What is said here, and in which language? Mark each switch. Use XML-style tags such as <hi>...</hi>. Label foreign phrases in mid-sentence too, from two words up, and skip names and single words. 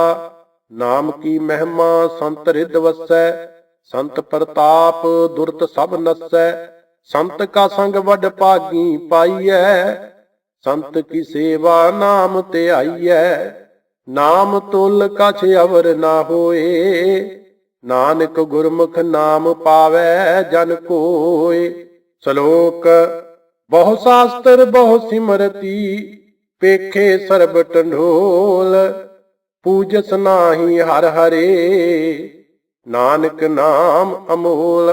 <hi>नाम की महिमा संत रिद वसै, संत प्रताप दुरत सब नसै। संत का संग वड भागी पाईਐ, संत की सेवा नाम ध्याईਐ। नाम तुल कछ अवर ना होए, नानक गुरमुख नाम पावै जन कोय।</hi> <pa>ਸ਼ਲੋਕ ਬਹੁ ਸ਼ਾਸਤਰ ਬਹੁ ਸਿਮਰਤੀ, ਪੇਖੇ ਸਰਬ ਟੰਡੋਲ। ਪੂਜਸ ਨਾਹੀ ਹਰ ਹਰੇ, ਨਾਨਕ ਨਾਮ ਅਮੋਲ।</pa>